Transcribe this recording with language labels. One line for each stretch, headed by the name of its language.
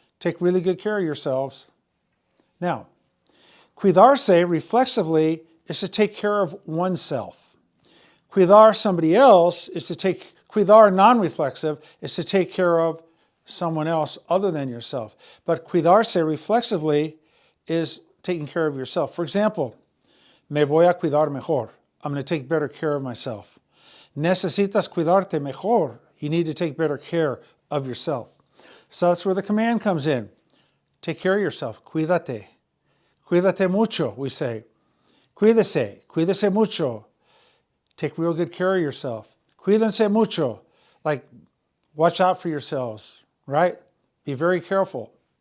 English: Take really good care of yourselves. Now, cuidarse reflexively is to take care of oneself. Cuidar somebody else is to take, cuidar non-reflexive is to take care of someone else other than yourself. But cuidarse reflexively is taking care of yourself. For example,
Spanish: me voy a cuidar mejor.
English: I'm going to take better care of myself.
Spanish: Necesitas cuidarte mejor.
English: You need to take better care of yourself. So that's where the command comes in. Take care of yourself.
Spanish: Cuídate. Cuídate mucho,
English: we say.
Spanish: Cuídese. Cuídese mucho.
English: Take real good care of yourself.
Spanish: Cuídense mucho.
English: Like, watch out for yourselves, right? Be very careful.